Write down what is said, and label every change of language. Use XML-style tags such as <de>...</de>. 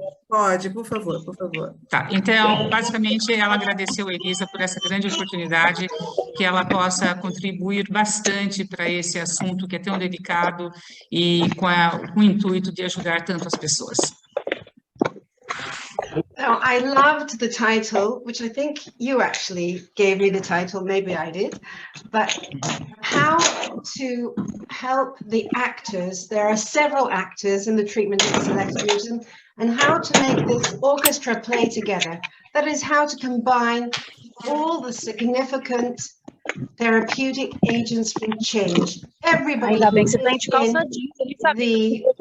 <pt>Pode, por favor, por favor. Tá, então, basicamente, ela agradeceu a Elisa por essa grande oportunidade, que ela possa contribuir bastante para esse assunto que é tão delicado e com o intuito de ajudar tanto as pessoas.</pt> <en>Now, I loved the title, which I think you actually gave me the title, maybe I did, but how to help the actors. There are several actors in the treatment of selective mutism, and how to make this orchestra play together. That is how to combine all the significant therapeutic agents for change. Everybody</en> <pt>Ainda bem que você tem de calça jeans, ele sabe</pt>